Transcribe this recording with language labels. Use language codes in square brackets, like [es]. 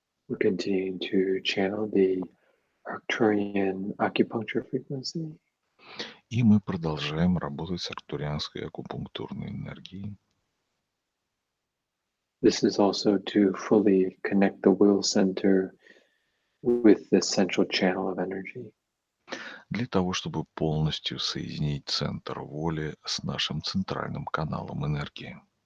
[en] We're continuing to channel the Arcturian acupuncture frequency. [ru] И мы продолжаем работать с арктурианской акупунктурной энергией. [en] This is also to fully connect the will center with the central channel of energy. [ru] Для того, чтобы полностью соединить центр воли с нашим центральным каналом энергии.